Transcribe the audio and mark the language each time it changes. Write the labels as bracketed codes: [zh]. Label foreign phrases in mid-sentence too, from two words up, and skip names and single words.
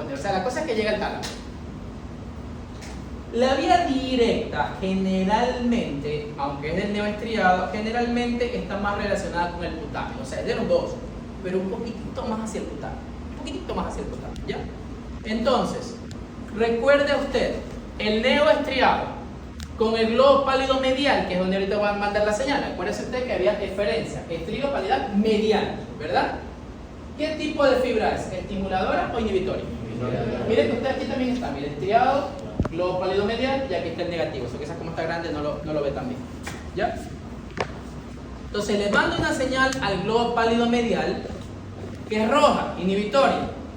[es] O sea, la cosa es que llega al tálamo. La vía directa generalmente, aunque es del neoestriado, generalmente está más relacionada con el putamen. O sea, es de los dos, pero un poquitito más hacia el putamen. Un poquitito más hacia el putamen, ¿ya? Entonces, recuerde usted, el neoestriado con el globo pálido medial, que es donde ahorita voy a mandar la señal. Acuérdese usted que había eferencia, estrío palidad medial, ¿verdad? ¿Qué tipo de fibra es? ¿Estimuladora o inhibitoria? Miren que usted aquí también está, mire, estriado, globo pálido medial, y aquí está el negativo. Eso que esa como está grande no lo ve tan bien. ¿Ya? Entonces le mando una señal al globo pálido medial que es roja, inhibitoria.